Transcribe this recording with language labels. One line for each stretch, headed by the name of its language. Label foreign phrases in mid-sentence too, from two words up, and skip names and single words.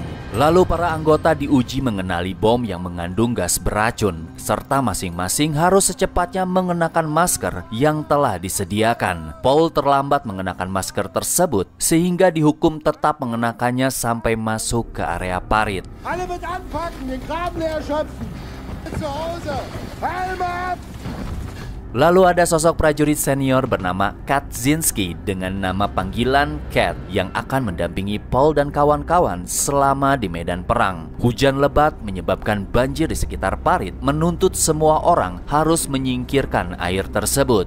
Indonesian: Lalu para anggota diuji mengenali bom yang mengandung gas beracun, serta masing-masing harus secepatnya mengenakan masker yang telah disediakan. Paul terlambat mengenakan masker tersebut sehingga dihukum tetap mengenakannya sampai masuk ke area parit.
German: Alle mit anpacken, den Graben leer schöpfen. Zu Hause. Helm ab!
Indonesian: Lalu ada sosok prajurit senior bernama Kaczynski dengan nama panggilan Cat yang akan mendampingi Paul dan kawan-kawan selama di medan perang. Hujan lebat menyebabkan banjir di sekitar parit, menuntut semua orang harus menyingkirkan air tersebut.